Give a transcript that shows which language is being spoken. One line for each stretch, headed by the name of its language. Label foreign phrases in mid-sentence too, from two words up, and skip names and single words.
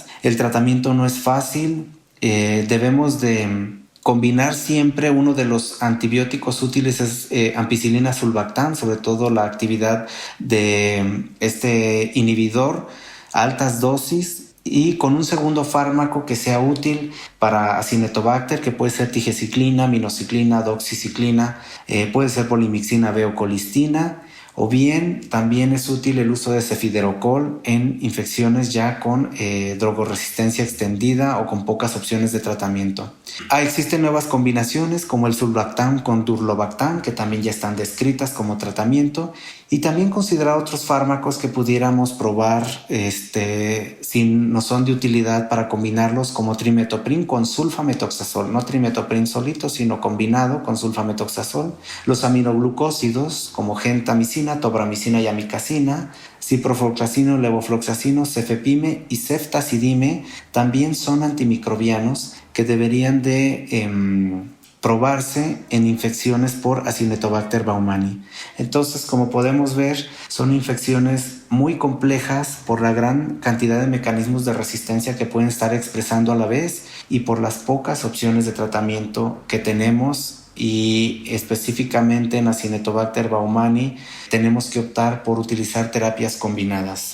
Spanish: El tratamiento no es fácil. Debemos de combinar siempre. Uno de los antibióticos útiles es ampicilina sulbactam, sobre todo la actividad de este inhibidor a altas dosis, y con un segundo fármaco que sea útil para Acinetobacter, que puede ser tigeciclina, minociclina, doxiciclina, puede ser polimixina B o colistina. O bien también es útil el uso de cefiderocol en infecciones ya con drogoresistencia extendida o con pocas opciones de tratamiento. Existen nuevas combinaciones como el sulbactam con durlobactam, que también ya están descritas como tratamiento, y también considerar otros fármacos que pudiéramos probar si no son de utilidad para combinarlos, como trimetoprim con sulfametoxazol, no trimetoprim solito, sino combinado con sulfametoxazol. Los aminoglucósidos como gentamicina, tobramicina y amicacina, ciprofloxacino, levofloxacino, cefepime y ceftazidime también son antimicrobianos que deberían de probarse en infecciones por Acinetobacter baumannii. Entonces, como podemos ver, son infecciones muy complejas por la gran cantidad de mecanismos de resistencia que pueden estar expresando a la vez y por las pocas opciones de tratamiento que tenemos, y específicamente en Acinetobacter baumannii tenemos que optar por utilizar terapias combinadas.